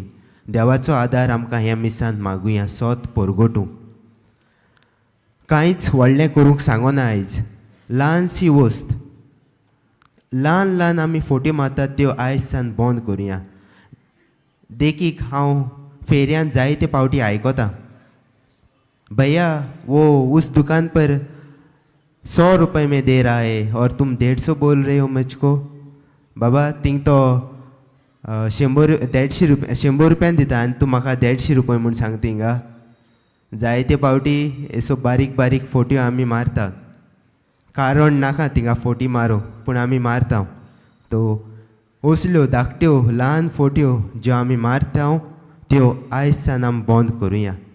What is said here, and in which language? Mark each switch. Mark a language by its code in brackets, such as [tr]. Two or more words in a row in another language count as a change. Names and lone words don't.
[kok] देवाचो आदार आमकां ह्या मिसांत मागुया सोत परगटूंक. कांयच व्हडलें करूंक सांगना आयज. ल्हानशी वस्त, ल्हान ल्हान आमी फोटी मारतात त्यो आयज सावन बंद करुया. देखीक हांव फेरयांत जायते पावटी आयकतां, [hi] भैया वो उस दुकान पर 100 रुपये में दे रहा है और तुम 150 बोल रहे हो मुझको. [kok] बाबा थिंग तो 100 रुपयान दिता आनी तूं म्हाका 150 रुपये म्हूण सांगता हिंगा. जायते पावटी एसो बारीक बारीक फोट्यो आमी मारता. कारण नाका थिंगा फोटी मारूं, पूण आमी मारता. तो असल्यो धाकट्यो ल्हान फोट्यो ज्यो आमी मारता त्यो आयज सावन आमी बंद करुया.